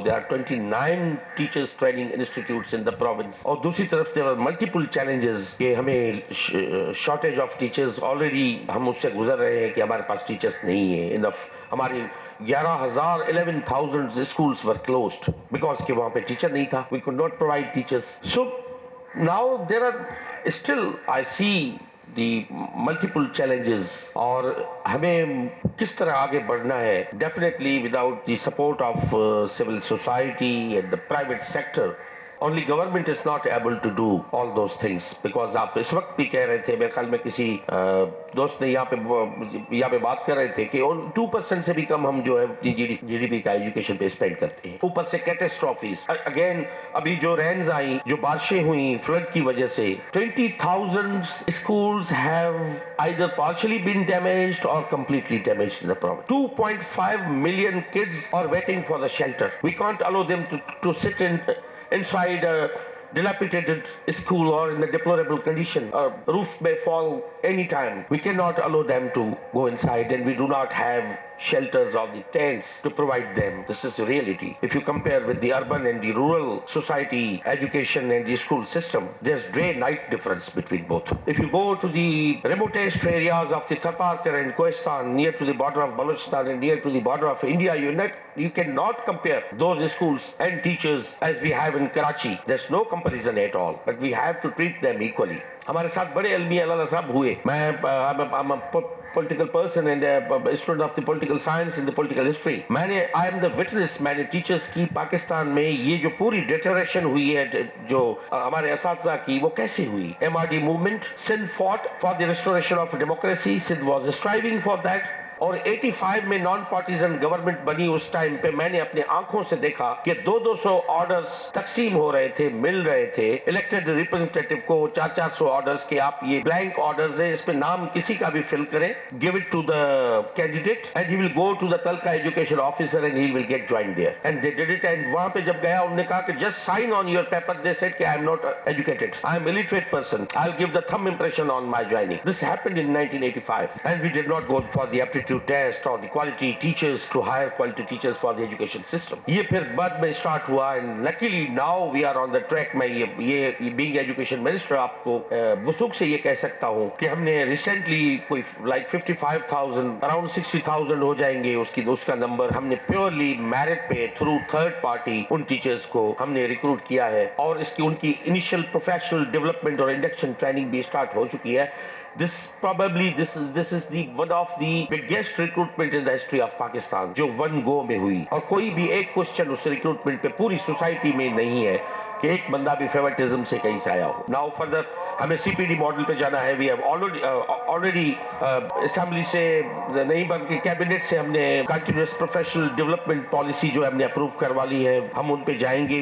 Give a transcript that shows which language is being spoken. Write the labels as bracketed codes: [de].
[en] there are 29 teachers training institutes in the province, [ur] और दूसरी तरफ [en] there are multiple challenges [ur] कि हमें [en] shortage of teachers, already [ur] हम उससे गुजर रहे हैं कि हमारे पास [en] teachers [ur] नहीं है [en] Enough. [ur] हमारी 11,000 [en] schools were closed because [ur] कि वहाँ पे टीचर नहीं था. [en] We could not provide teachers. So now there are still, I see the multiple challenges [ur] اور ہمیں کس طرح آگے بڑھنا ہے. [en] Definitely without the support of civil society and the private sector, only government is not able to do all those things. Because [ur] آپ اس وقت بھی کہہ رہے تھے, میرے خیال میں کسی دوست نے یہاں پہ بات کر رہے تھے کہ 2% سے بھی کم ہم جو ہے جی ڈی پی کا ایجوکیشن پہ اسپینڈ کرتے ہیں. اوپر سے کیٹاسٹرافیز اگین, ابھی جو رینز آئیں, جو بارشیں ہوئیں فلڈ کی وجہ سے, [en] 20,000 schools have either partially been damaged or completely damaged in the province. 2.5 million kids are waiting for the shelter. We can't allow them to sit inside a dilapidated school or in a deplorable condition. A roof may fall anytime. We cannot allow them to go inside, and we do not have shelters or the tents to provide them. This is the reality. If you compare with the urban and the rural society education and the school system, there's day night difference between both. If you go to the remotest areas of the Tharparkar and Kohistan, near to the border of Balochistan and near to the border of India, you cannot compare those schools and teachers as we have in Karachi. There's no comparison at all, but we have to treat them equally. [ur] ہمارے ساتھ بڑے علمی علامہ صاحب ہوئے. میں [en] political person and a student of the political science and the political history. I am the witness, [ur] میں نے teachers کی پاکستان میں یہ جو پوری ڈیٹریشن ہوئی ہے جو ہمارے اساتذہ کی, وہ کیسے ہوئی. [en] MRD movement, Sindh fought for the restoration of democracy. Sindh was striving for that. [ur] اور 85 میں نان پارٹیزن گورنمنٹ بنی. اس ٹائم پہ میں نے اپنے آنکھوں سے دیکھا کہ 200 آرڈرز تقسیم ہو رہے تھے, مل رہے تھے الیکٹڈ ریپرزنٹیٹیو کو, 400 آرڈرز کہ آپ یہ بلینک آرڈرز ہیں, اس پہ نام کسی کا بھی فل کریں, [en] Give it to the candidate and he will go to the taluka education officer and he will get join there. And they did it. [ur] And وہاں پہ جب گیا انہوں نے کہا کہ [en] Just sign on your paper. They said کہ I am not educated, I am illiterate person, I'll give the thumb impression on my joining. This happened in 1985 and we did not go for the aptitude test or the quality teachers to hire quality teachers for the education system. [ur] یہ پھر بعد میں start ہوا [en] and luckily now we are on the track. [ur] میں یہ [en] being education minister [ur] آپ کو وثوق سے یہ کہہ سکتا ہوں کہ ہم نے ریسنٹلی کوئی [en] like 55,000 around 60,000 [ur] ہو جائیں گے اس کا نمبر. ہم نے پیورلی میرٹ پہ تھرو تھرڈ پارٹی ان ٹیچرز کو ہم نے ریکروٹ کیا ہے اور ان کی انیشیل پروفیشنل ڈیولپمنٹ اور انڈکشن ٹریننگ بھی اسٹارٹ ہو چکی ہے. [en] This is the one of the biggest recruitment in the history of Pakistan [ur] جو [en] one go [ur] میں ہوئی. اور کوئی بھی ایک کوشچن اس ریکروٹمنٹ پہ پوری سوسائٹی میں نہیں ہے کہ ایک بندہ بھی فیورٹزم سے کہیں سے آیا ہو. [en] now further [ur] ہمیں سی پی ڈی ماڈل پہ جانا ہے. [en] we have already [ur] اسمبلی سے نہیں بلکہ کیبنٹ سے ہم نے کنٹینیوس پروفیشنل ڈیولپمنٹ پالیسی جو ہم نے اپروو کروا لی ہے. ہم ان پہ جائیں گے.